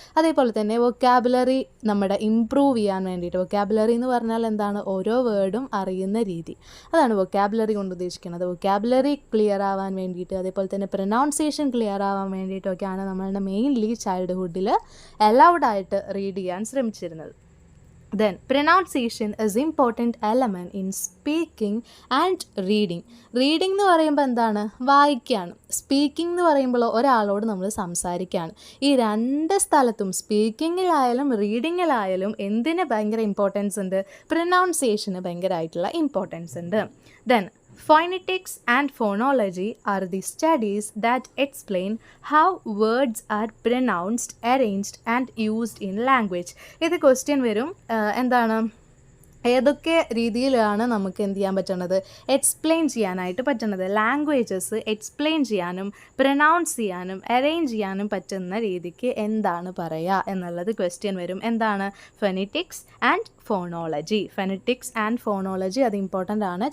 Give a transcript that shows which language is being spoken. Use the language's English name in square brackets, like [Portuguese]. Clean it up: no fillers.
[Malayalam] അതേപോലെ തന്നെ വൊക്കാബുലറി നമ്മുടെ ഇംപ്രൂവ് ചെയ്യാൻ വേണ്ടിയിട്ട്. വൊക്കാബുലറി എന്ന് പറഞ്ഞാൽ എന്താണ്? ഓരോ വേർഡും അറിയുന്ന രീതി, അതാണ് വൊക്കാബുലറി കൊണ്ട് ഉദ്ദേശിക്കുന്നത്. വൊക്കാബുലറി ക്ലിയർ ആവാൻ വേണ്ടിയിട്ട്, അതേപോലെ തന്നെ പ്രൊനൗൺസിയേഷൻ ക്ലിയർ ആവാൻ വേണ്ടിയിട്ടൊക്കെയാണ് നമ്മളുടെ മെയിൻലി ചൈൽഡ്ഹുഡിൽ അലൗഡായിട്ട് റീഡ് ചെയ്യാൻ ശ്രമിച്ചിരുന്നത്. [English] Then pronunciation is important element in speaking and reading. [Malayalam] Reading എന്ന് പറയുമ്പോൾ എന്താണ്? വായിക്കുകയാണ്. സ്പീക്കിംഗ് എന്ന് പറയുമ്പോൾ ഒരാളോട് നമ്മൾ സംസാരിക്കുകയാണ്. ഈ രണ്ട് സ്ഥലത്തും, സ്പീക്കിങ്ങിലായാലും റീഡിങ്ങിലായാലും എന്തിന് ഭയങ്കര ഇമ്പോർട്ടൻസ് ഉണ്ട്? പ്രൊനൗൺസിയേഷന് ഭയങ്കരമായിട്ടുള്ള ഇമ്പോർട്ടൻസ് ഉണ്ട്. [English] Then phonetics and phonology are the studies that explain how words are pronounced, arranged and used in language. [Malayalam] ഇത് ക്വസ്റ്റ്യൻ വരും. എന്താണ്? ഏതൊക്കെ രീതിയിലാണ് നമുക്ക് എന്ത് ചെയ്യാൻ പറ്റുന്നത്? എക്സ്പ്ലെയിൻ ചെയ്യാനായിട്ട് പറ്റുന്നത്. ലാംഗ്വേജസ് എക്സ്പ്ലെയിൻ ചെയ്യാനും പ്രൊനൗൺസ് ചെയ്യാനും അറേഞ്ച് ചെയ്യാനും പറ്റുന്ന രീതിക്ക് എന്താണ് പറയുക എന്നുള്ളത് ക്വസ്റ്റ്യൻ വരും. എന്താണ്? ഫൊനറ്റിക്സ് ആൻഡ് ഫോണോളജി. ഫൊനറ്റിക്സ് ആൻഡ് ഫോണോളജി അത് ഇമ്പോർട്ടൻ്റ് ആണ്.